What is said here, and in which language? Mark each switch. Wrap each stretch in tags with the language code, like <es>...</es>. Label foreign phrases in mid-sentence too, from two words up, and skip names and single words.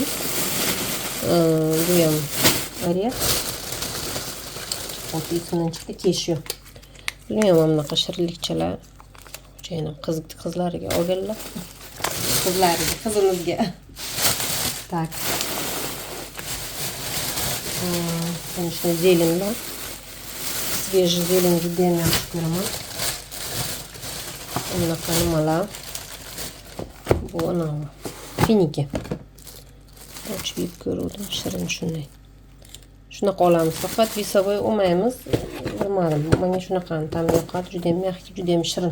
<uz>Bu ham orex. Ot isidan chiqdi, keshu. Buni ham bunaqa shirinlikchalar. Yana qizlariga olganlar. Qizimizga. Tak.</uz> <ru>Конечно, зелень, да? Свежий зелень</ru> <uz>judayam yaxshi ko'raman. Bunaqa nimalar. Bu anavi finiki. Ochib yeb ko'rdim, shirin shunday. Shunaqa olamiz, faqat весовой olmaymiz. Bilmadim, menga shunaqani ta'mi yoqadi, judayam yaxshi, judayam shirin.</uz>